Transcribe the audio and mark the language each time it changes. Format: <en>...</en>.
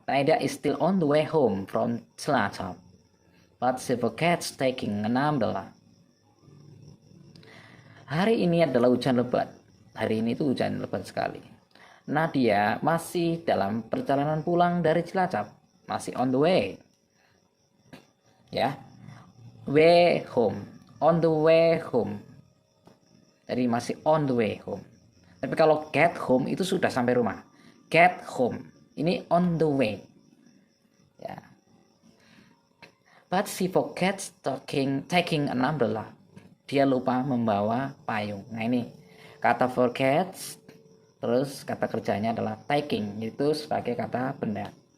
<en>Naida is still on the way home from Cilacap, but she forgets taking an umbrella.</en> <id>Hari ini adalah hujan lebat. Hari ini itu hujan lebat sekali. Nadia masih dalam perjalanan pulang dari Cilacap, masih</id> <en>on the way. Ya, way home, on the way home.</en> <id>Jadi masih</id> <en>on the way home.</en> <id>Tapi kalau</id> <en>get home</en> <id>itu sudah sampai rumah.</id> <en>Get home,</en> <id>ini</id> <en>on the way. Ya. But she forgets taking an umbrella.</en> <id>Dia lupa membawa payung. Nah, ini kata forgets, terus kata kerjanya adalah taking, itu sebagai kata benda.</id>